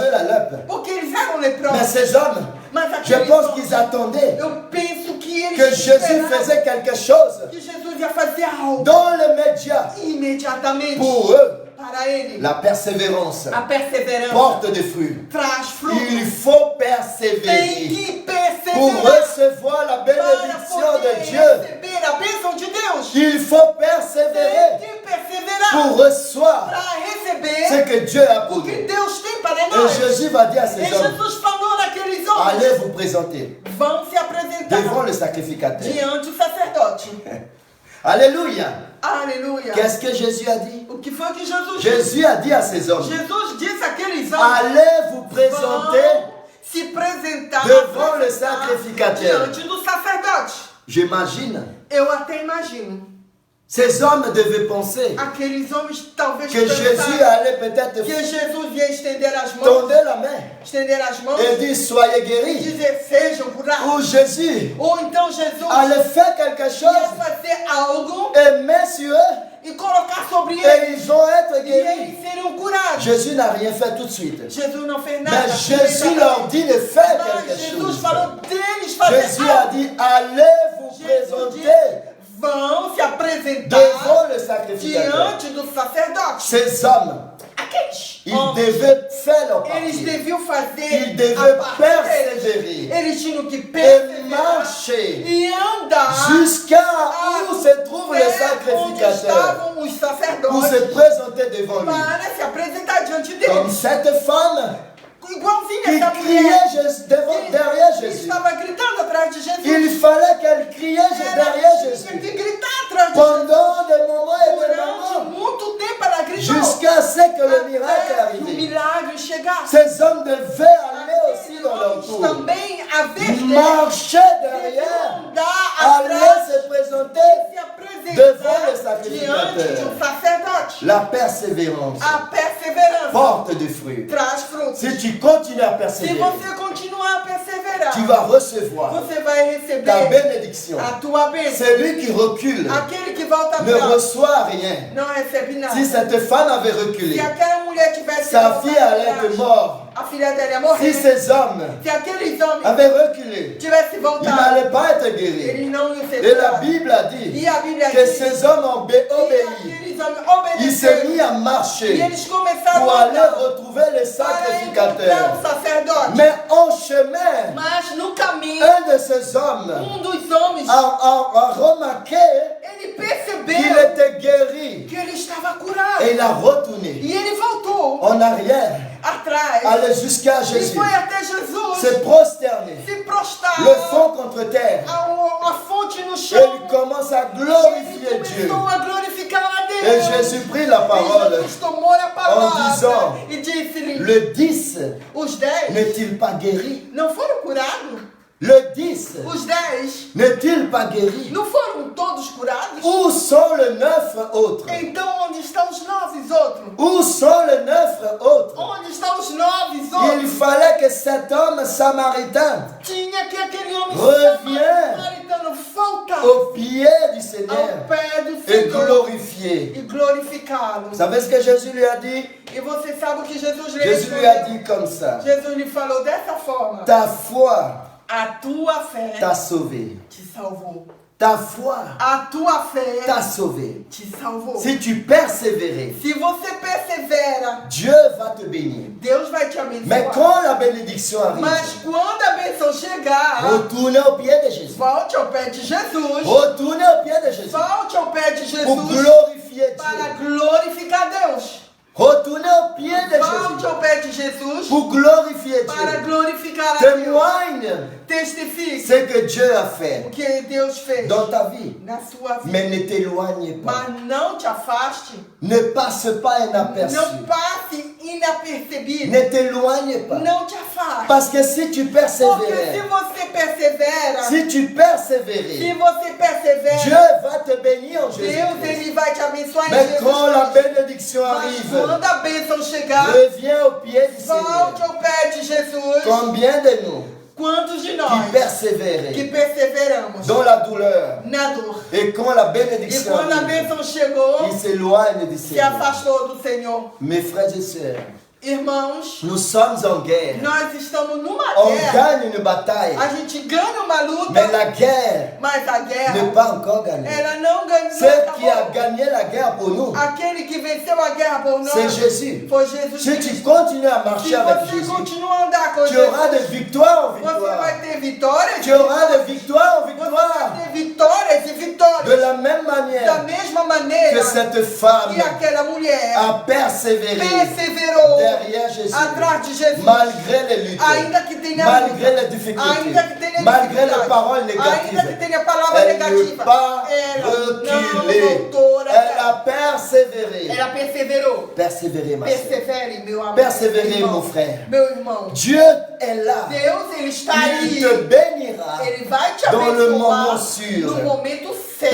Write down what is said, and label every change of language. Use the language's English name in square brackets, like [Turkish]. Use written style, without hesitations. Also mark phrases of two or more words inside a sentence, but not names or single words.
[French] avaient la lèpre. [Portuguese] porque eles eram [French] Mais [Portuguese] leprosos. [French] ces hommes, [Portuguese] Mas [French] je [Portuguese] aqueles [French] pense [Portuguese] homens, [French] qu'ils attendaient [Portuguese] eu penso que eles [French] que Jésus [Portuguese] esperavam [French] faisait quelque chose [Portuguese] que Jesus ia fazer algo [French] dans les médias [Portuguese] imediatamente [French] pour eux. [Portuguese] para ele. [French] La persévérance [Portuguese] A perseverança [French] porte des fruits. [Portuguese] traz frutos. [French] Il faut [Portuguese] Tem [French] persévérer [Portuguese] que [French] pour [Portuguese] perseverar [French] recevoir la [Portuguese] para [French] bénédiction [Portuguese] poder [French] de Dieu. [Portuguese] receber a bênção de Deus. [French] Il faut persévérer [Portuguese] Tem que perseverar [French] pour recevoir [Portuguese] para [French] ce [Portuguese] receber [French] que Dieu a pour [Portuguese] o que [French] nous. [Portuguese] Deus tem para [French] Et [Portuguese] nós. [French] Jésus va dire à [Portuguese] E [French] ces hommes, [Portuguese] Jesus falou naqueles homens: [French] allez vous présenter [Portuguese] vão se apresentar [French] devant le sacrificateur. [Portuguese] diante do sacerdote. [French] Alléluia. [Portuguese] Aleluia. [French] Qu'est-ce que Jésus a dit? [Portuguese] O que foi que Jesus disse? [French] Jésus a dit à ces hommes, [Portuguese] Jesus disse àqueles homens: [French] allez vous présenter. [Portuguese] vão se apresentar [French] devant le [Portuguese] apresentar [French] sacrificateur. [Portuguese] diante do sacerdote. [French] J'imagine, [Portuguese] Eu até imagino. [French] ces hommes devaient penser [Portuguese] Aqueles homens talvez [French] que Jésus [Portuguese] pensaram [French] allait peut-être [Portuguese] que Jesus ia estender as mãos, [French] tendre la main [Portuguese] estender as mãos [French] et dire soyez [Portuguese] e [French] guéris. [Portuguese] dizer sejam curados. [French] Ou Jésus [Portuguese] Ou então Jesus [French] allait faire quelque [Portuguese] ia [French] chose [Portuguese] fazer algo [French] et mettre sur eux [Portuguese] e colocar sobre eles [French] et ils vont être [Portuguese] e [French] guéris. [Portuguese] eles seriam curados. [French] Jésus n'a rien fait tout de suite. [Portuguese] Jesus não fez nada. [French] Mais Jésus leur dit de faire [Portuguese] Mas [French] quelque [Portuguese] Jesus [French] chose. [Portuguese] falou deles fazer [French] Jésus a [Portuguese] algo. [French] dit allez vous [Portuguese] Jesus [French] présenter [Portuguese] disse, vão se apresentar [French] devant le sacrificateur. [Portuguese] diante do sacerdote. [French] Ces hommes, [Portuguese] Aqueles [French] ils [Portuguese] homens, [French] devaient faire leur [Portuguese] eles [French] partie [Portuguese] deviam fazer [French] Ils devaient [Portuguese] a parte deles. [French] persévérer [Portuguese] Eles tinham que [French] et [Portuguese] perseverar [French] marcher [Portuguese] e andar [French] jusqu'à où se trouve le [Portuguese] até onde [French] sacrificateur [Portuguese] estavam os [French] pour se [Portuguese] sacerdotes [French] présenter devant lui. [Portuguese] para se apresentar diante [French] Comme [Portuguese] deles. [French] cette femme [Portuguese] Igualzinho [French] qui [Portuguese] essa [French] criait [Portuguese] mulher [French] derrière [Portuguese] que [French] Jésus. [Portuguese] estava gritando atrás de Jesus. [French] Il fallait qu'elle criait derrière [Portuguese] Ela tinha [French] Jésus [Portuguese] que gritar atrás de Jesus. [French] pendant des moments et des [Portuguese] Durante [French] moments [Portuguese] muito tempo ela gritou. [French] jusqu'à ce que le miracle [Portuguese] Até o [French] arrive. [Portuguese] milagre chegasse. [French] Ces hommes devaient aller aussi dans leur [Portuguese] Homens [French] tour, [Portuguese] também a vez [French] marcher derrière, aller se présenter devant le sacrificateur. [Portuguese] diante do sacerdote. [French] La persévérance [Portuguese] A perseverança [French] porte des fruits. [Portuguese] traz frutos. [French] Si tu continues à [Portuguese] Se [French] persévérer, [Portuguese] você esperar. [French] tu vas recevoir [Portuguese] Você vai [French] ta [Portuguese] receber [French] bénédiction. [Portuguese] a tua bênção. [French] Celui qui recule [Portuguese] Aquele que volta [French] ne [Portuguese] atrás [French] reçoit rien. [Portuguese] não recebe nada. [French] Si cette femme avait [Portuguese] Se [French] reculé, [Portuguese] aquela mulher tivesse [French] sa [Portuguese] voltado [French] fille allait [Portuguese] atrás, [French] être morte. [Portuguese] a filha dela ia morrer. [French] Si ces hommes [Portuguese] Se aqueles homens [French] avaient reculé, [Portuguese] tivessem [French] ils [Portuguese] voltado, [French] n'allaient pas être guéris. [Portuguese] eles não iam ser [French] Et la [Portuguese] curados. [French] Bible a dit [Portuguese] E a Bíblia [French] que [Portuguese] diz [French] ces hommes ont [Portuguese] que [French] obéi. [Portuguese] aqueles homens [French] Ils se [Portuguese] obedeceram. [French] mis à [Portuguese] E [French] marcher [Portuguese] eles começaram [French] pour [Portuguese] a [French] aller [Portuguese] andar [French] retrouver le [Portuguese] para encontrar [French] sacrificateur. [Portuguese] o sacerdote. [French] Mais en chemin, [Portuguese] Mas no caminho, [French] un de ces hommes [Portuguese] dos homens, [French] a remarqué [Portuguese] ele [French] qu'il [Portuguese] percebeu [French] était guéri. [Portuguese] que ele estava curado. [French] Et il a retourné [Portuguese] E ele voltou [French] en arrière, [Portuguese] atrás [French] allé jusqu'à [Portuguese] e [French] Jésus, [Portuguese] foi até Jesus, [French] se prosterner, [Portuguese] se prostrar [French] le front contre terre. [Portuguese] a fonte no [French] Et [Portuguese] chão. [French] il commence à [Portuguese] Ele [French] glorifier Dieu. [Portuguese] começou a glorificar a [French] Et [Portuguese] Deus. [French] Jésus prit la [Portuguese] E [French] parole. [Portuguese] Jesus tomou a palavra [French] disant, [Portuguese] e disse-lhe: [French] Le 10 [Portuguese] os 10 [French] n'est-il pas guéri? [Portuguese] não foram curados? [French] Le 10 [Portuguese] Os 10 [French] n'est-il pas guéri? [Portuguese] não foram todos curados? [French] Où sont les 9 autres? [Portuguese] Então onde estão os 9 outros? [French] Où sont les 9 autres? [Portuguese] Onde estão os 9 outros? [French] Il fallait que cet homme samaritain [Portuguese] Tinha que aquele homem [French] Reviens [Portuguese] samaritano voltar [French] au pied du Seigneur [Portuguese] ao pé do [French] et [Portuguese] Senhor [French] glorifier. [Portuguese] e glorificá-lo. [French] Vous savez ce que Jésus lui a dit? [Portuguese] E você sabe o que Jesus lhe [French] Jésus lui a [Portuguese] respondeu? [French] dit comme ça. [Portuguese] Jesus lhe falou dessa forma: [French] Ta foi [Portuguese] a tua fé [French] t'a sauvé. [Portuguese] te salvou. [French] Ta foi [Portuguese] A tua fé [French] t'a sauvé. [Portuguese] te salvou. [French] Si tu persévérais, [Portuguese] Se você persevera, [French] Dieu va te bénir. [Portuguese] Deus vai te [French] Mais [Portuguese] abençoar. [French] quand la bénédiction arrive, [Portuguese] Mas quando a bênção chegar, [French] retournez au pied de Jésus. [Portuguese] volte ao pé de Jesus. [French] Retournez au pied de Jésus [Portuguese] Volte ao pé de [French] pour [Portuguese] Jesus [French] glorifier [Portuguese] para [French] Dieu. [Portuguese] glorificar Deus. [French] Retournez au pied de [Portuguese] Volte [French] Jésus [Portuguese] ao pé de Jesus [French] pour glorifier [Portuguese] para [French] Dieu. [Portuguese] glorificar a Deus. [French] Témoigne [Portuguese] Testifique [French] ce que Dieu a [Portuguese] o [French] fait [Portuguese] que Deus fez [French] dans ta vie. [Portuguese] na sua vida. [French] Mais ne t'éloigne pas. [Portuguese] Mas não te afaste. [French] Ne passe pas inaperçu. [Portuguese] Não passe inapercebido. [French] Ne t'éloigne pas. [Portuguese] Não te afaste. [French] Parce que si tu [Portuguese] Porque se [French] persévères, [Portuguese] você persevera, [French] si tu [Portuguese] se [French] persévérais, [Portuguese] você persevera, [French] Dieu va te bénir en [Portuguese] Deus [French] Jésus-Christ. [Portuguese] ele vai te abençoar em [French] Mais [Portuguese] Jesus [French] quand la [Portuguese] Cristo. [French] bénédiction [Portuguese] Mas [French] arrive, [Portuguese] quando a bênção chegar, [French] reviens au pied du Seigneur. [Portuguese] volte ao pé de Jesus. [French] Combien de nous [Portuguese] Quantos de [French] qui [Portuguese] nós que [French] persévéraient [Portuguese] perseveramos [French] dans la douleur [Portuguese] na dor? [French] et quand la [Portuguese] E [French] bénédiction [Portuguese] quando a [French] arrive, [Portuguese] bênção chegou, [French] ils s'éloignent du [Portuguese] se [French] Seigneur. [Portuguese] afastou do Senhor. [French] Mes frères et sœurs, [Portuguese] Irmãos, [French] nous sommes en guerre. [Portuguese] nós estamos numa [French] On [Portuguese] guerra. [French] gagne une bataille, [Portuguese] A gente ganha uma luta, [French] mais la guerre [Portuguese] mas a guerra, [French] n'est pas encore gagnée. [Portuguese] ela não ganhou. [French] Celui qui a [Portuguese] acabou. [French] gagné la guerre pour nous, [Portuguese] Aquele que venceu a guerra por nós [French] c'est Jésus. [Portuguese] foi Jesus [French] Si tu [Portuguese] Cristo. [French] continues à [Portuguese] Se [French] marcher avec [Portuguese] você [French] Jésus, [Portuguese] continua a andar com [French] tu [Portuguese] Jesus, [French] auras de victoire en [Portuguese] você [French] victoire. [Portuguese] vai ter vitórias. [French] Tu auras de victoire en [Portuguese] Você [French] victoire. [Portuguese] vai ter vitórias e [French] De [Portuguese] vitórias. [French] la même [Portuguese] Da [French] manière [Portuguese] mesma maneira [French] que cette femme [Portuguese] que aquela mulher [French] a persévéré [Portuguese] perseverou [French] derrière Jésus, [Portuguese] atrás de Jesus. [French] malgré les luttes, [Portuguese] Ainda que tenha [French] malgré [Portuguese] luta, [French] les difficultés, [Portuguese] ainda que tenha [French] malgré les [Portuguese] dificuldade, [French] paroles [Portuguese] ainda que [French] négatives, [Portuguese] tenha palavra [French] elle ne [Portuguese] negativa, [French] pas [Portuguese] ela não [French] reculé. [Portuguese] voltou [French] Elle [Portuguese] atrás. [French] a persévéré. [Portuguese] Ela perseverou. [French] Persévérez, ma soeur. [Portuguese] Persevere, meu amor. [French] Persévérez, [Portuguese] irmão. [French] mon frère. [Portuguese] Meu irmão. [French] Dieu est là. [Portuguese] Deus, ele está [French] Il [Portuguese] aí. [French] te bénira. [Portuguese] Ele vai te [French] Dans le [Portuguese] abençoar [French] moment sûr. [Portuguese] no momento certo.